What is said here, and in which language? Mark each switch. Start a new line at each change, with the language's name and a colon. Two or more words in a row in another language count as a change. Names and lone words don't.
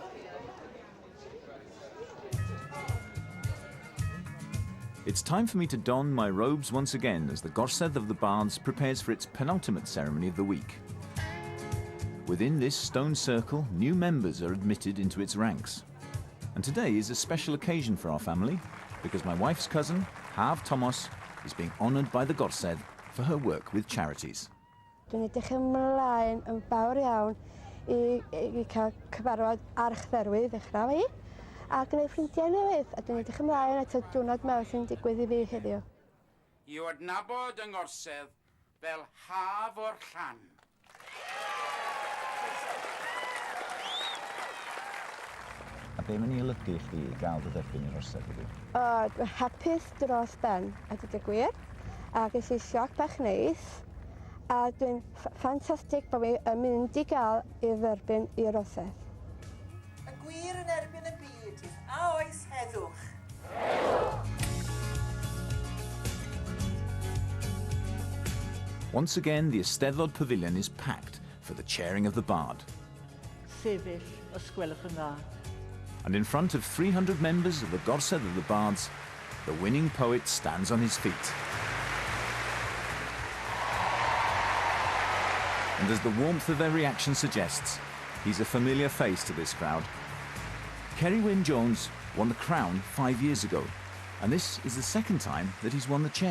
English: It's time for me to don my robes once again as the Gorsedd of the Bards prepares for its penultimate ceremony of the week. Within this stone circle, new members are admitted into its ranks. And today is a special occasion for our family because my wife's cousin, Haf Thomas, is being honoured by the Gorsedd for her work with charities.
Welsh: Dwi'n edrych ymlaen yn fawr iawn i cael cyfarfod archdderwydd ddechrau fi a gwneud ffrindiau newydd a dwi'n edrych ymlaen at y diwrnod mawr sy'n digwydd i fi heddiw. I adnabod yng Ngorsedd fel Haf o'r Llan. A be mae'n ei olygu i chdi i gael dy dderbyn i'r orsedd ydy? Dwi'n hapus dros ben a dweud y gwir a ges i sioc bach neis a dwi'n ffantastig bod fi yn mynd i gael i dderbyn i'r orsedd. Y gwir yn erbyn y byd, a oes heddwch.
English: Once again, the Eisteddfod Pavilion is packed for the chairing of the Bard.
Welsh: Sefyll, os gwelwch yn dda.
English: And in front of 300 members of the Gorsedd of the Bards, the winning poet stands on his feet. And as the warmth of their reaction suggests, he's a familiar face to this crowd. Kerry Wyn Jones won the crown 5 years ago, and this is the second time that he's won the chair.